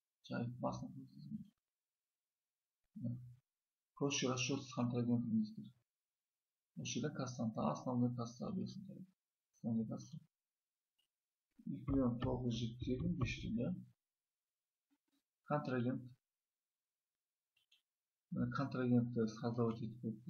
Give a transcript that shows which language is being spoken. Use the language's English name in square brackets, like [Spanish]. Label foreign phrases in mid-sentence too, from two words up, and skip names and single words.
[Russian] Басын проще расчет с контрагентом. [Kazakh] Осы жерде кассаны [Russian] основной касса [Kazakh] берсін. [Russian] Основной касса 2.975.000, контрагент. [Kazakh] Контрагентті создавать етіп қойыппыз.